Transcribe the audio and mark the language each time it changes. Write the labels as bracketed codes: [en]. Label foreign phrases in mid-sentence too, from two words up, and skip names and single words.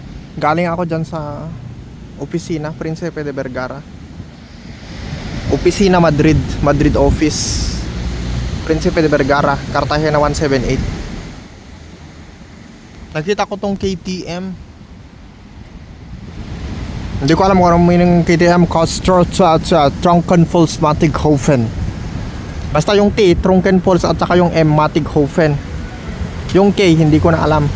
[tl] Galing ako dyan sa opisina, Princepe de Vergara. Opisina Madrid, Madrid office. Princepe de Vergara, Cartagena 178. Nakita ko tong KTM. Hindi ko alam kung anong meaning KTM, Trunkenpfalz-Mattighofen. Basta yung T, Trunkenpfalz, at saka yung M, Mattighofen. Yung K, hindi ko na alam.